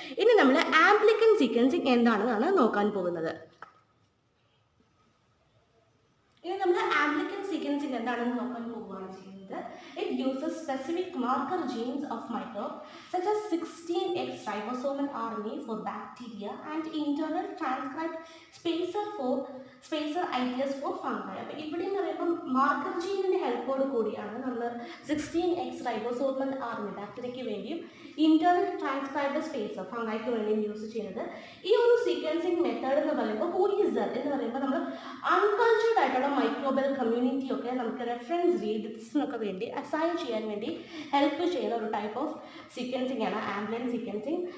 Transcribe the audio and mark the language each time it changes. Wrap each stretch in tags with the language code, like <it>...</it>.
<ml>ഇനി നമ്മൾ ആംപ്ലിക്കൻ സീക്വൻസിങ് എന്താണെന്നാണ് നോക്കാൻ പോകുന്നത്. ഇനി നമ്മൾ ആംപ്ലിക്കൻ സീക്വൻസിങ് എന്താണെന്ന് നോക്കാൻ പോവുകയാണ് ചെയ്യുന്നത്.</ml> <en>It uses specific marker genes of microbes such as 16X ribosomal RNA for bacteria and internal transcribed spacer ITS for fungi.</en> <ml>അപ്പോൾ ഇവിടെ എന്ന് പറയുമ്പോൾ മാർക്കർ ജീനിൻ്റെ ഹെൽപ്പോട് കൂടിയാണ് നമ്മൾ 16X റൈബോസോമൽ RNA ബാക്ടീരിയയ്ക്ക് വേണ്ടിയും ഇന്റേണൽ ട്രാൻസ്ക്രൈബ്ഡ് സ്പേസർ ഫംഗൈക്ക് വേണ്ടിയും യൂസ് ചെയ്യുന്നത്. ഈ ഒരു സീക്വൻസിങ് മെത്തേഡ് എന്ന് പറയുമ്പോൾ പോലീസർ എന്ന് പറയുമ്പോൾ നമ്മൾ അൺകൾച്ചേർഡ് ആയിട്ടുള്ള മൈക്രോബിയൽ കമ്മ്യൂണിറ്റി ഒക്കെ നമുക്ക് റെഫറൻസ് റീഡ്സിനൊക്കെ വേണ്ടി അസൈൻ ചെയ്യാൻ വേണ്ടി ഹെൽപ്പ് ചെയ്യുന്ന ഒരു ടൈപ്പ് ഓഫ് സീക്വൻസിങ് ആണ് ആംപ്ലിക്കൻ സീക്വൻസിങ്.</ml>